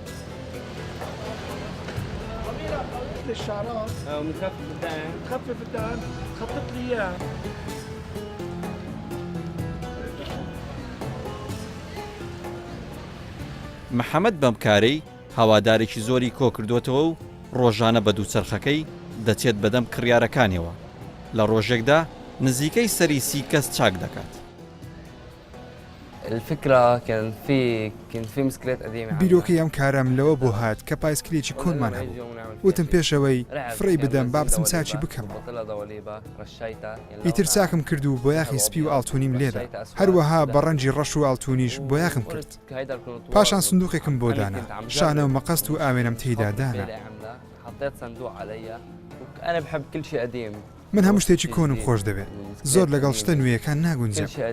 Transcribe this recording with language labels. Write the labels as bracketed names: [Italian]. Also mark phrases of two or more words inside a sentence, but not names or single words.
[Central Kurdish] محەممەد بەم کارەی هەوادارێکی زۆری کۆ کردوتەوە و ڕۆژانە بە دووچەرخەکەی دەچێت بەدەم کڕیارەکانیەوە. لە ڕۆژێکدا نزیکەی سەری 30 کەس چاک دەکات. [Arabic] الفكرة كان في مشكلات قديمة. [Central Kurdish] بیرۆکەی ئەم کارم لەوە بۆ هات کە پایسکلێکی کۆنمان هەبوو وتم پێشەوەی فڕی بدەم با بچم چاچی بکەم ئیتر چاکم کرد و بۆ یاخی سپی و ئاڵتونیم لێدا هەروەها بە ڕەنجی ڕەش و ئاڵتونیش بۆ یاخم کرد پاشان سندوقێکم بۆ دانا شانە و مەقەست و ئاوێنم تێیدا دانا من هەموو شتێکی کۆنم خۆش دەوێت زۆر لەگەڵ شتە نوێیەکان ناگونجێم.